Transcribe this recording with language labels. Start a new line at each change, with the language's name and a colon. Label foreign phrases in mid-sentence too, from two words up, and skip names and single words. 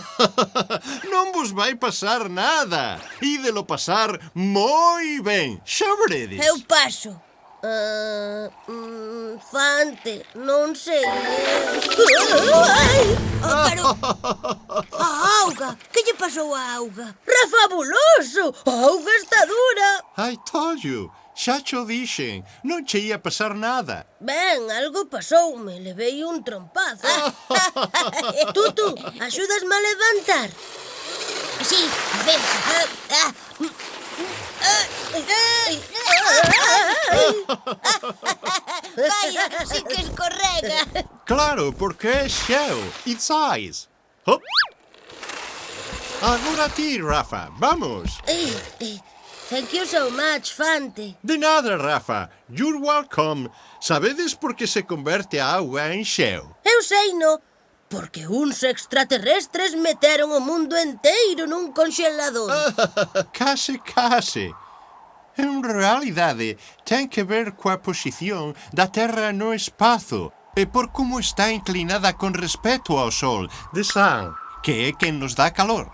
Galician: Non vos vai pasar nada. Ídelo pasar moi ben. Xa veredes. Eu paso. Fante, non sei. Ai, pero... A auga. Que lle pasou á auga? Rafabuloso! A auga está dura.
English: I told you.
Galician: Xa cho dixen. Non che ia pasar nada. Ben, algo pasoume. Levei un trompazo. Tutu, axúdasme a levantar? Sí, a ver. Vaya, sí que escorrega. Claro, porque é xeo.
English: It's ice. Hop.
Galician: Agora ti, Rafa. Vamos.
English: Thank you so much, Fante.
Galician: De nada, Rafa.
English: You're welcome.
Galician: Sabedes por que se converte a auga en xeo? Eu sei, no. Porque uns extraterrestres meteron o mundo enteiro nun conxelador. Case. En realidade, ten que ver coa posición da Terra no espazo e por como está inclinada con respecto ao Sol,
English: the Sun,
Galician: que é quen nos dá calor.